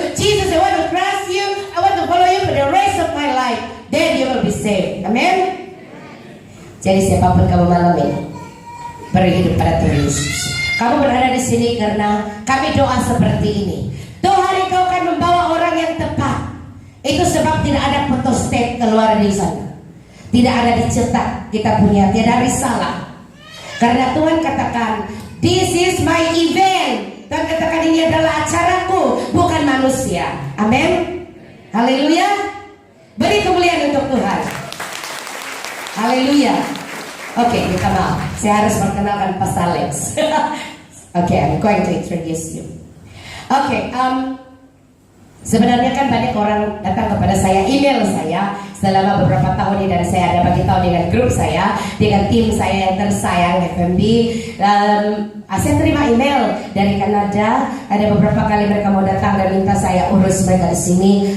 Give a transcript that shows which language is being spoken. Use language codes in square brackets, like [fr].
[en] Jesus, I want to trust you. I want to follow you for the rest of my life. Then you will be saved. Amen. [id] Jadi siapapun kamu malam ini, beri hidup pada Tuhan Yesus. Kamu berada di sini karena kami doa seperti ini. Tuhan, Engkau akan membawa orang yang tepat. Itu sebab tidak ada photostat keluar di sana. Tidak ada dicetak kita punya, tidak risalah. Karena Tuhan katakan, [en] this is my event. [id] Tuhan katakan ini adalah acaraku, bukan manusia. Amin. Haleluya. Beri kemuliaan untuk Tuhan. Haleluya. Oke, minta maaf. Saya harus perkenalkan Pastor Alex. [en] Oke, I'm going to introduce you. [id] Oke, sebenarnya kan banyak orang datang kepada saya, email saya selama beberapa tahun ini, dan saya ada bagi tahu dengan grup saya, dengan tim saya yang tersayang FMB. Saya terima email dari Kanada, ada beberapa kali mereka mau datang dan minta saya urus mereka di sini.